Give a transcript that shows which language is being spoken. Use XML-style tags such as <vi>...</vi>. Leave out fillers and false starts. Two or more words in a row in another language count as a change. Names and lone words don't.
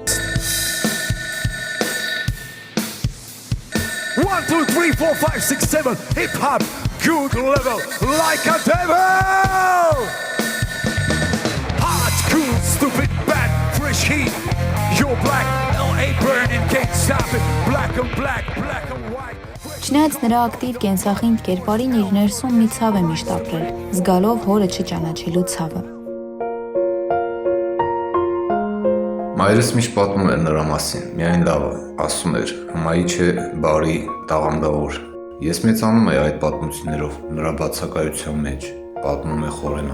<en>1, 2, 3, 4, 5, 6, 7 Hip hop, good level, like a devil Hot, cool, stupid, bad, fresh heat You're black, LA burning, can't stop it Black and black, black and white</en> <hy>Չնայած նրա ակտիվ կենսախինդ կերպարին իր ներսում մի ցավ է միշտ ապրել, զգալով հորը չճանաչելու ցավը։ Մայրս միշտ պատմում էր նրա մասին, միայն լավը, ասում էր, հմայի չէ, բարի, տաղանդավոր։ Ես մեծանում եի այդ պատմություններով, նրա բացակայության մեջ, պատմում է Խորենը։</hy>